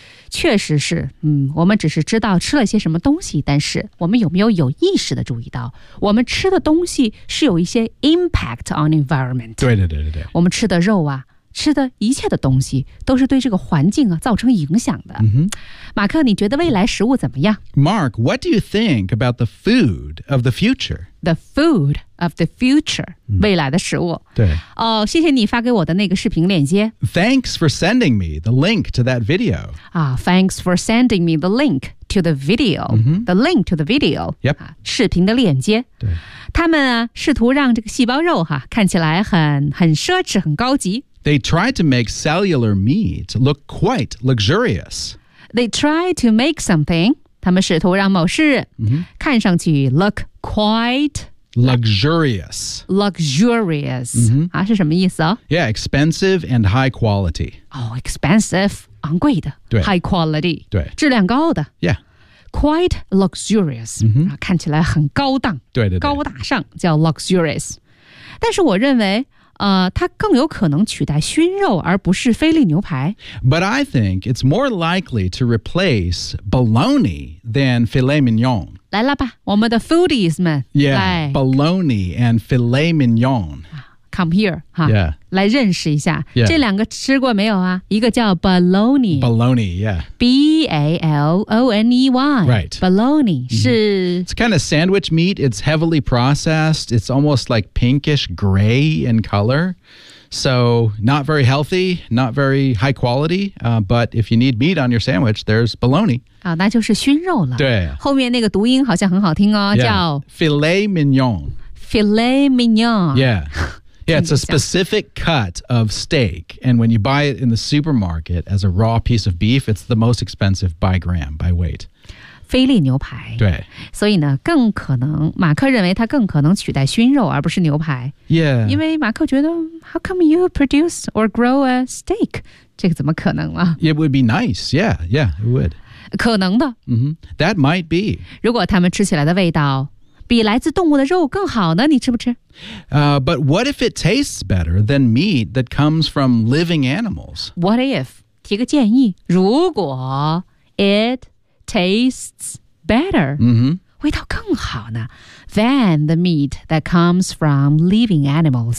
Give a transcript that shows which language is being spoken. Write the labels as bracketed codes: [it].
[zh] 确实是，我们只是知道吃了些什么东西，但是我们有没有意识的注意到，我们吃的东西是有一些 [en] impact on environment。 [zh] 对对对对对。我们吃的肉啊，吃的一切的东西，都是对这个环境啊造成影响的。 Mm-hmm. 马克，你觉得未来食物怎么样 [en] ？Mark, what do you think about the food of the future? The food of the future,、 [zh] 未来的食物。对。哦，谢谢你发给我的那个视频链接。 [en] Thanks for sending me the link to that video. Thanks for sending me the link to the video.、 Mm-hmm. The link to the video. Yep.、 [zh] 视频的链接。对。他们、试图让这个细胞肉、看起来 很奢侈很高级。 [en] They tried to make cellular meat look quite luxurious. They tried to make something, [zh] 他们试图让某事、看上去 [en] look quite luxurious. Luxurious.、 Mm-hmm. [zh] 啊、是什么意思、 [en] Yeah, expensive and high quality. Oh, expensive, [zh] 昂贵的 [en] high quality. [zh] 对。质量高的。 [en] Yeah. Quite luxurious.、 Mm-hmm. [zh] 看起来很高档。对对对。高大上叫 luxurious. 但是我认为它更有可能取代熏肉而不是菲力牛排。 [en] But I think it's more likely to replace bologna than filet mignon. [zh] 来了吧，我们的 foodies 们。 [en] Yeah, bologna and filet mignon. Come here, 哈、 yeah. [zh] 来认识一下、 [en] yeah. [zh] 这两个吃过没有啊？一个叫 bologna. [en] Bologna, yeah. B-A-L-O-N-E-Y. Right. Bologna、mm-hmm. 是 It's kind of sandwich meat. It's heavily processed. It's almost like pinkish gray in color. So not very healthy, not very high quality.、but if you need meat on your sandwich, there's bologna. [zh] 啊，那就是熏肉了。对。后面那个读音好像很好听哦、 [en] yeah. [zh] 叫 [en] Filet mignon. Filet mignon. Yeah. Yeah, it's a specific cut of steak. And when you buy it in the supermarket as a raw piece of beef, it's the most expensive by gram, by weight. [zh] 菲力牛排。对。所以呢，更可能，马克认为它更可能取代熏肉而不是牛排。 [en] Yeah. [zh] 因为马克觉得 [en] how come you produce or grow a steak? [zh] 这个怎么可能了？ [en] It would be nice. Yeah, yeah, it would. [zh] 可能的。 [en] Mm-hmm. That might be. [zh] 如果他们吃起来的味道比来自动物的肉更好呢？你吃不吃？ [en] But what if it tastes better than meat that comes from living animals? What if? [zh] 提个建议，如果 [en] it tastes better,、 mm-hmm. [zh] 味道更好呢 [en] than the meat that comes from living animals.